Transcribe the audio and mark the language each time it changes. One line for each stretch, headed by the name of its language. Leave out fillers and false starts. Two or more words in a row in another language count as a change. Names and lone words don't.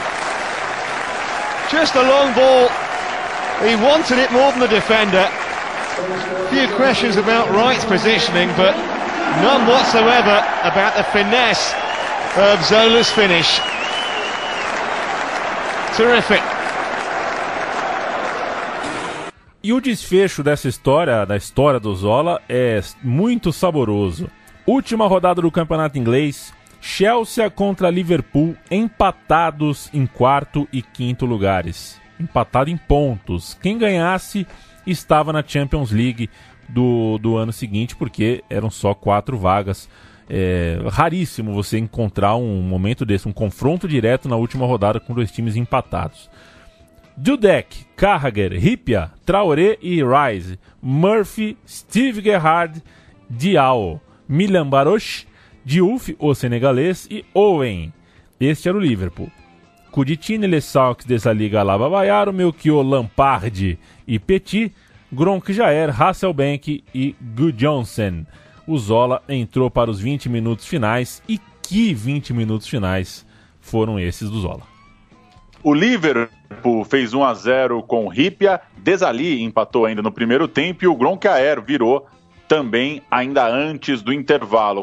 English: Just a long ball. He wanted it more than the defender. Few questions about Wright's positioning, but none whatsoever about the finesse of Zola's finish. Terrific.
Portuguese: E o desfecho dessa história, da história do Zola, é muito saboroso. Última rodada do campeonato inglês, Chelsea contra Liverpool, empatados em 4º e 5º lugares. Empatado em pontos. Quem ganhasse estava na Champions League do ano seguinte, porque eram só 4 vagas. É raríssimo você encontrar um momento desse, um confronto direto na última rodada com 2 times empatados. Dudek, Carragher, Hyypiä, Traoré e Rice, Murphy, Steve Gerrard, Diao, Milan Barosh, Diouf, o senegalês, e Owen. Este era o Liverpool. Kuditine, Lessaux, Desaliga, Alaba, Bayaro, Melchior, Lampard e Petit, Gronk, Jair, Hasselbank e Gudjohnsen. O Zola entrou para os 20 minutos finais, e que 20 minutos finais foram esses do Zola. O Liverpool fez 1-0 com o Hyypiä, Desali empatou ainda no primeiro tempo e o Gronkaer virou também ainda antes do intervalo.